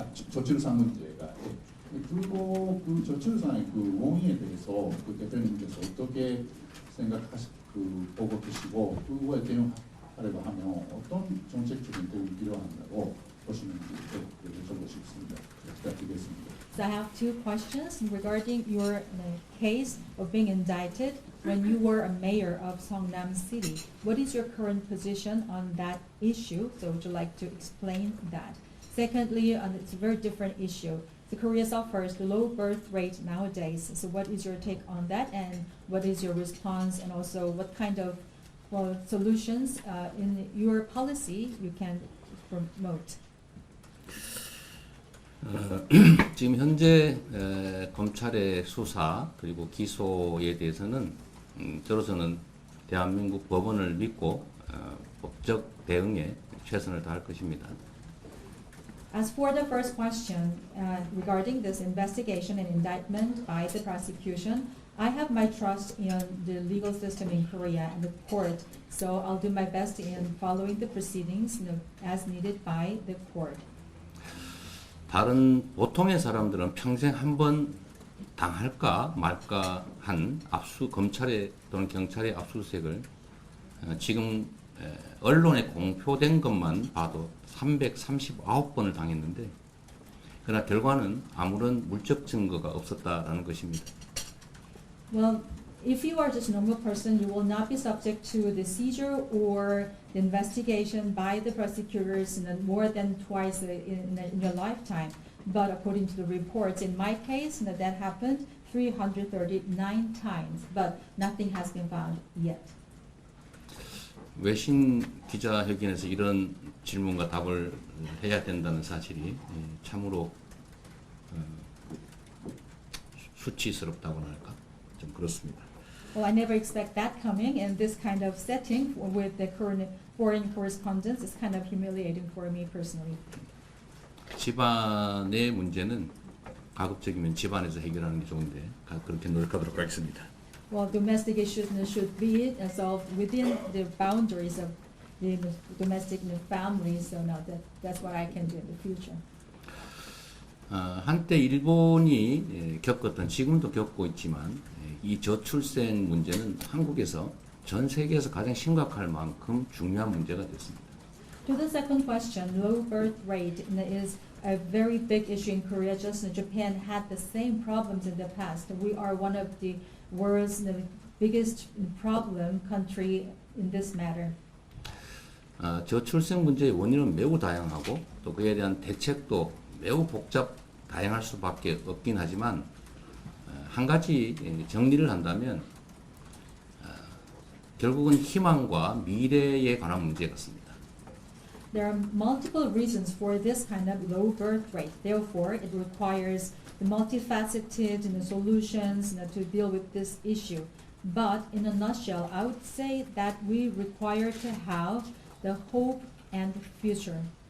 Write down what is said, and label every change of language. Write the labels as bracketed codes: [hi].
[ko] 저출산 문제가 그리고 그 저출산의 그 원인에 대해서 그 대표님께서 어떻게 보고 계시고 그거에 대응하려고 하면 어떤 정책적인 도움이 필요한다고 보시는지 여쭤보고 싶습니다. 부탁드리겠습니다. [en] So I have two questions regarding your case of being indicted when you were a mayor of Seongnam City. What is your current position on that issue? So would you like to explain that? Secondly, it's a very different issue. So Korea suffers the low birth rate nowadays. So what is your take on that, and what is your response, and also what kind of solutions in your policy you can promote? [ko] 지금 현재 검찰의 수사 그리고 기소에 대해서는 저로서는 대한민국 법원을 믿고 법적 대응에 최선을 다할 것입니다. [en] As for the first question regarding this investigation and indictment by the prosecution, I have my trust in the legal system in Korea and the court, so I'll do my best in following the proceedings as needed by the court. [ko] 다른 보통의 사람들은 평생 한 번 당할까 말까 한 검찰의 또는 경찰의 압수수색을 지금 언론에 공표된 것만 봐도 339번을 당했는데 그러나 결과는 아무런 물적 증거가 없었다라는 것입니다. [en] Well, if you are just a normal person, you will not be subject to the seizure or the investigation by the prosecutors more than twice in your lifetime. But according to the reports, in my case, that happened 339 times, but nothing has been found yet. [ko] 외신 기자회견에서 이런 질문과 답을 해야 된다는 사실이 참으로 수치스럽다고나 할까? 좀 그렇습니다. [en] Well, I never expect that coming in this kind of setting with the current foreign correspondence. It's kind of humiliating for me personally. [ko] 집안의 문제는 가급적이면 집안에서 해결하는 게 좋은데 그렇게 노력하도록 하겠습니다. [en] Well, domestic issues should be solved within the boundaries of the domestic family. So now that's what I can do in the future. [ko] 한때 일본이 겪었던 지금도 겪고 있지만 이 저출생 문제는 한국에서 전 세계에서 가장 심각할 만큼 중요한 문제가 됐습니다. [en] To the second question, low birth rate is a very big issue in Korea. Just Japan had the same problems in the past. We are one of the world's biggest problem country in this matter. [ko] 저출생 문제의 원인은 매우 다양하고 또 그에 대한 대책도 매우 다양할 수밖에 없긴 하지만 한 가지 정리를 한다면 결국은 희망과 미래에 관한 문제 같습니다. [en] There are multiple reasons for this kind of low birth rate. Therefore, it requires the multifaceted solutions to deal with this issue. But in a nutshell, I would say that we require to have the hope and future.